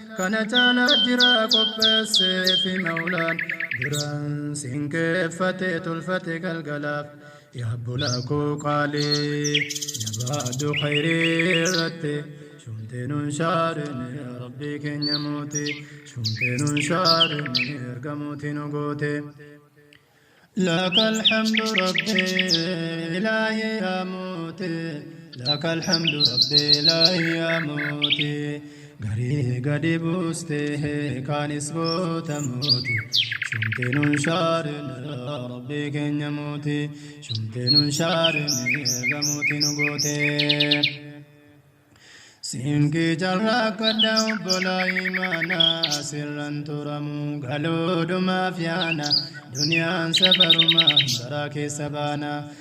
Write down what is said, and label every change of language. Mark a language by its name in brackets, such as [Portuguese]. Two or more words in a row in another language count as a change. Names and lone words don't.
[Oromo] Kana caalaa jira qopheessee fi maulaan, duraan sin keeffate tolfate galgalaaf. Yaa bulaa koo qaalii, jabaadhu khayrii irratti. Shumtee nun shaarini, yaa Rabbii keenya mootii. Shumtee nun shaarini, erga mootii nu goote. [Arabic] لك الحمد ربي إلهي يا موتي، لك الحمد ربي إلهي يا موتي. [Oromo] Garii gadi buustee kaanis goota mooti. Shumtee nun shaarine yaa Rabbi keenya mooti. Shumtee nun shaarine erga mooti nu goote. Siingi jarra kadda obbola imana sirran turamu galoodhumaaf yaana duniyaan safaruma bara keessa baana.